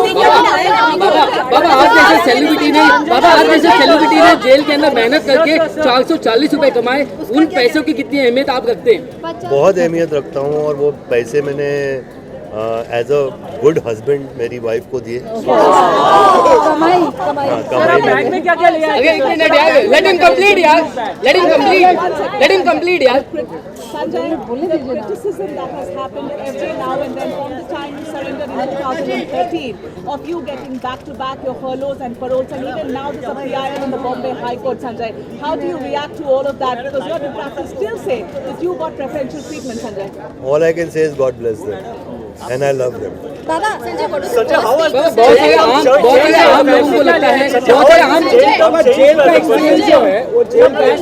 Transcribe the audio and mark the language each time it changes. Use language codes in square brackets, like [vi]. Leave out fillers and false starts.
[hi] बाबा आज जैसे सेलिब्रिटी ने जेल के अंदर मेहनत करके 440 रुपए कमाए, उन पैसों की कितनी अहमियत आप रखते हैं? बहुत अहमियत रखता हूँ और वो पैसे मैंने [en] as a good husband [hi] मेरी वाइफ को दिए। कमाई में क्या क्या लिया? एक मिनट यार, [en] Let him complete यार, let him complete यार। Sanjay, the criticism that has happened every now and then from the time you surrendered in 2013 of you getting back-to-back your furloughs and paroles, and even now there's a PIL in the Bombay High Court, Sanjay. How do you react to all of that? Because your detractors still say that you got preferential treatment, Sanjay. All I can say is God bless them and I love them. Baba, Sanjay, what is [hi] बहुत सारे आम लोगों को लगता है, बहुत सारे आम जेल का एक्सपीरियंस जो है वो जेल का